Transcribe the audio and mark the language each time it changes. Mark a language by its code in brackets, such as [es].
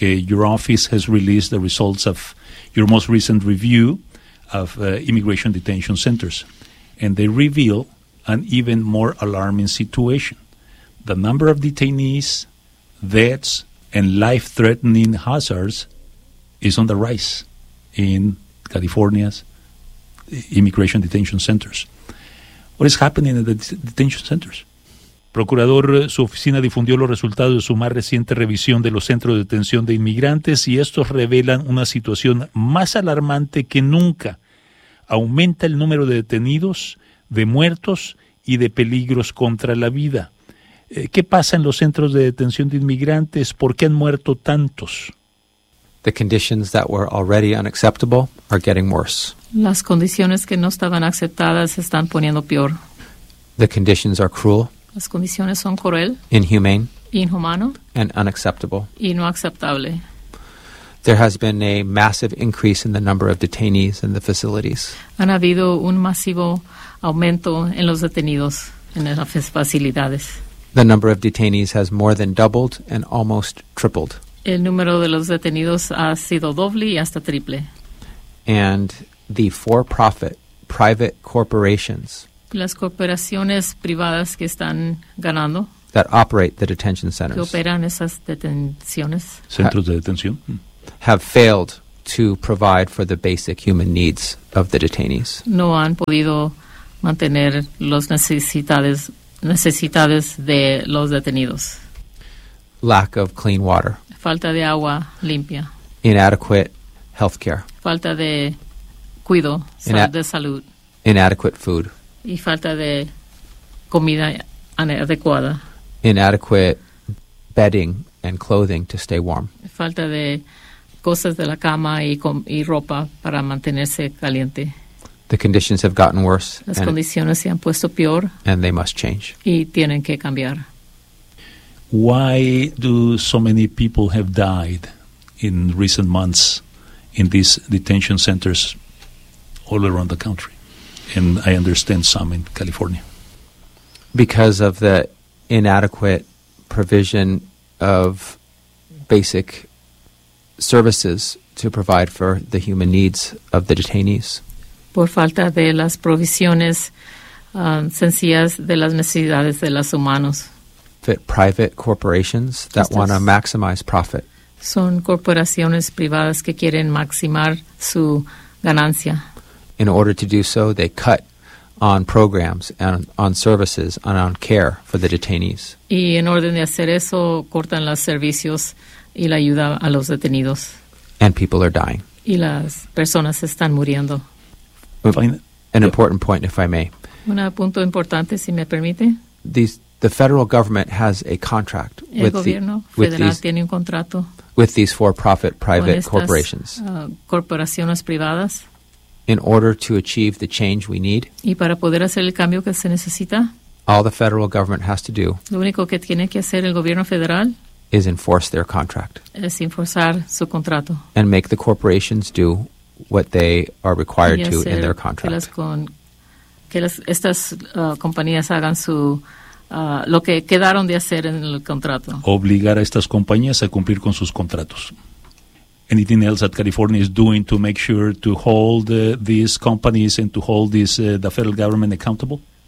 [en] Your office has released the results of your most recent review of immigration detention centers, and they reveal an even more alarming situation. The number of detainees, deaths, and life-threatening hazards is on the rise in California's immigration detention centers. What is happening in the detention centers? [es] Procurador, su oficina difundió los resultados de su más reciente revisión de los centros de detención de inmigrantes y estos revelan una situación más alarmante que nunca. Aumenta el número de detenidos, de muertos y de peligros contra la vida. ¿Qué pasa en los centros de detención de inmigrantes? ¿Por qué han muerto tantos? [en] The conditions that were already unacceptable are getting worse. [es] Las condiciones que no estaban aceptadas se están poniendo peor. [en] The conditions are cruel. [es] Las condiciones son cruel. [en] Inhumane. [es] Inhumano. [en] And unacceptable. [es] Y no aceptable. [en] There has been a massive increase in the number of detainees in the facilities. [es] Han habido un masivo aumento en los detenidos en las facilidades. [en] The number of detainees has more than doubled and almost tripled. [es] El número de los detenidos ha sido doble y hasta triple. [en] And the for-profit private corporations. [es] Las corporaciones privadas que están ganando. [en] That operate the detention centers. [es] Que operan esas detenciones. Centros de detención. [en] Have failed to provide for the basic human needs of the detainees. [es] No han podido mantener las necesidades de los detenidos. [en] Lack of clean water. [es] Falta de agua limpia. [en] Inadequate health care. [es] Falta de cuidado de salud. [en] Inadequate food. [es] Y falta de comida adecuada. [en] Inadequate bedding and clothing to stay warm. [es] Falta de cosas de la cama y ropa para mantenerse caliente. [en] The conditions have gotten worse. [es] Las condiciones se han puesto peor. [en] And they must change. [es] Y tienen que cambiar. [en] Why do so many people have died in recent months in these detention centers all around the country? And I understand some in California. Because of the inadequate provision of basic services to provide for the human needs of the detainees. [es] Por falta de las provisiones sencillas de las necesidades de los humanos. [en] Fit private corporations that want to maximize profit. [es] Son corporaciones privadas que quieren maximar su ganancia. [en] In order to do so, they cut on programs and on services and on care for the detainees. [es] Y en orden de hacer eso, cortan los servicios y la ayuda a los detenidos. [en] And people are dying. [es] Y las personas están muriendo. [en] An important point, if I may. [es] Un punto importante, si me permite. [en] The federal government has a contract with these for-profit private corporations. [es] Corporaciones privadas. [en] In order to achieve the change we need, [es] y para poder hacer el cambio que se necesita, [en] all the federal government has to do, [es] lo único que tiene que hacer el gobierno federal, [en] is enforce their contract. [es] Es enforzar su contrato. [en] And make the corporations do what they are required to in their contract. [es] Que estas compañías hagan su lo que quedaron de hacer en el contrato. Obligar a estas compañías a cumplir con sus contratos. [en] Anything else that California is doing to make sure to hold these companies and to hold the federal government accountable?